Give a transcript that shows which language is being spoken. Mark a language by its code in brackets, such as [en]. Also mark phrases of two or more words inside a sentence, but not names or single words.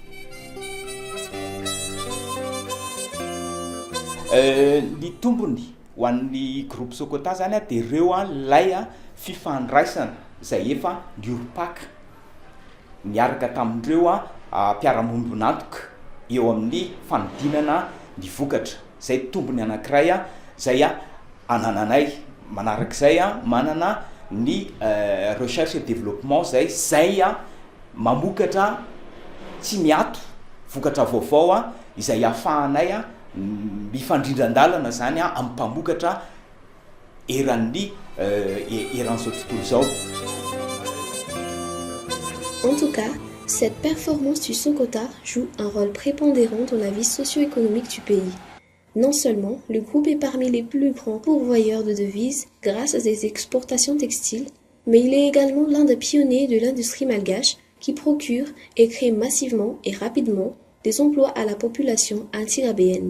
[mg] Ny tombony ho an'ny groupe Sokota zany dia ireo lay fifandraisana zay efa nioripaka niaraka tamin'ireo mpiara-monibon'antoka eo amin'ny fanodinana ny vokatra. Zay tombony anankiray zay anananay. Manarak'izay manana ny [fr] recherche et développement [mg] zay mamokatra tsy miato vokatra vaovao izay ahafahanay mifandrindran-dalana zany amin'ny mpamokatra eran'izao tontolo zao. [fr] En tout cas, cette performance du Sokota joue un rôle prépondérant dans la vie socio-économique du pays. Non seulement le groupe est parmi les plus grands pourvoyeurs de devises grâce à ses exportations textiles, mais il est également l'un des pionniers de l'industrie malgache qui procure et crée massivement et rapidement des emplois à la population antirabéenne.